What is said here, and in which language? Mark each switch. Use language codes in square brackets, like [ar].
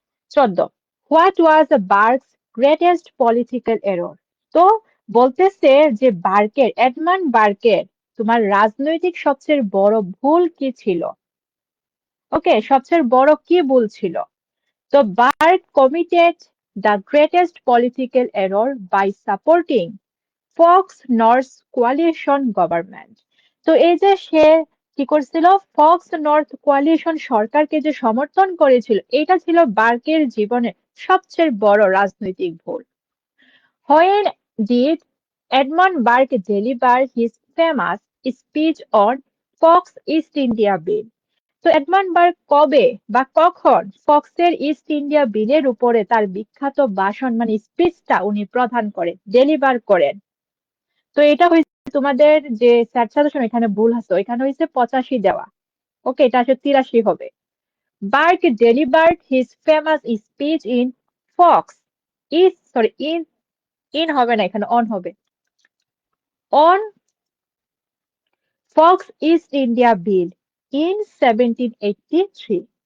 [en] 14, what was Burke's greatest political error? [bn] তো বলতেছে যে এডমান্ড বার্কের তোমার রাজনৈতিক সবচেয়ে বড় ভুল কি ছিল? ওকে, সবচেয়ে বড় কি ভুল ছিল? তো [en] Burke committed the greatest political error by supporting Fox North coalition government. [bn] তো এই যে সে কি করছিল, ফক্স নর্থ কোয়ালিশন সরকারকে যে সমর্থন করেছিল, এটা ছিল বার্কের জীবনের সবচেয়ে বড় রাজনৈতিক ভুল। [en] When did Edmund Burke deliver his famous speech on Fox East India Bill? [bn] তো এডমন্ড বার্ক কবে বা কখন ফক্সের ইস্ট ইন্ডিয়া বিলের উপরে তার বিখ্যাত ভাষণ মানে স্পিচটা উনি প্রদান করেন, ডেলিভার করেন? তো এটা হয়েছে তোমাদের যে স্যার সাজেশন এখানে ভুল আছে, এখানে হয়েছে 85 দেওয়া। [en] okay, [bn] এটা আসলে 83 হবে। [en] Burke delivered his famous speech in Fox is sorry in in [bn] হবে না, এখানে অন হবে, [en] On Fox East India bill in 1783।